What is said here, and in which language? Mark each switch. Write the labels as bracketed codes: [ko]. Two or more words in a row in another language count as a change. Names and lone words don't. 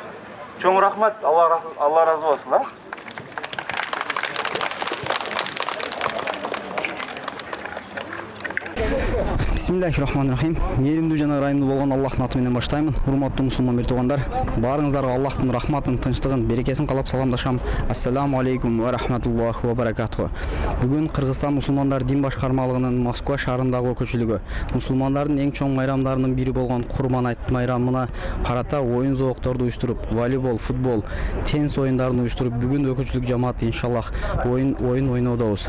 [ky] Чоң рахмат, Алла разы болсун. [ar] Бисмиллахиррахманиррахим. [ky] Мээримдүү жана ырайымдуу болгон Аллахтын аты менен баштаймын. Урматтуу мусулман бир туугандар, баарыңыздарга Аллахтын рахматын, тынчтыгын, берекесин каалап саламдашам. [ar] السلام عليكم ورحمة الله وبركاته. [ky] Бүгүн Кыргызстан мусулмандар дин башкармалыгынын Москва шаарындагы өкүлчүлүгү мусулмандардын эң чоң майрамдарынын бири болгон Курман айт майрамына карата оюн зоокторду уюштуруп, волейбол, футбол, теннис оюндарын уюштуруп, бүгүн өкүлчүлүк жамааты иншаллах оюн ойнодобуз.